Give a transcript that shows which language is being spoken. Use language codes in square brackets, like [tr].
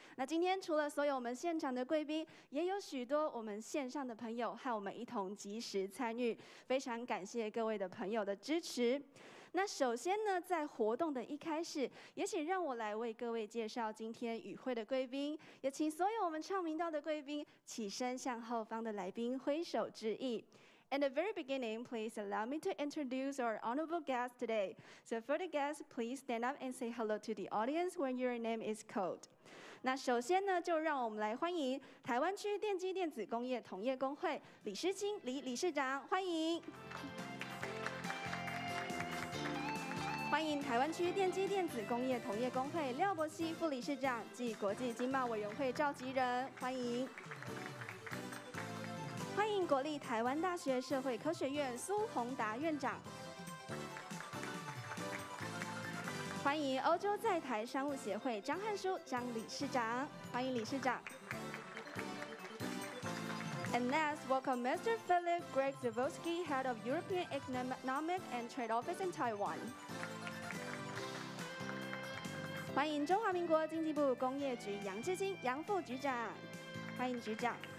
[zh] 那今天除了所有我们现场的贵宾，也有许多我们线上的朋友和我们一同及时参与，非常感谢各位的朋友的支持。那首先呢，在活动的一开始，也请让我来为各位介绍今天与会的贵宾，也请所有我们唱名道的贵宾起身向后方的来宾挥手致意。 [en] In the very beginning, please allow me to introduce our honorable guests today. So for the guests, please stand up and say hello to the audience when your name is called. [zh] 那首先呢，就让我们来欢迎台湾区电机电子工业同业工会李诗清李理事长，欢迎。欢迎台湾区电机电子工业同业工会廖伯熙副理事长暨国际经贸委员会召集人，欢迎。欢迎国立台湾大学社会科学院苏宏达院长。欢迎欧洲在台商务协会张汉书张理事长，欢迎理事长。 [en] And next, welcome Mr. Philip Greg Zavolsky, Head of European Economic and Trade Office in Taiwan. [zh] 欢迎中华民国经济部工业局杨志兴杨副局长，欢迎局长。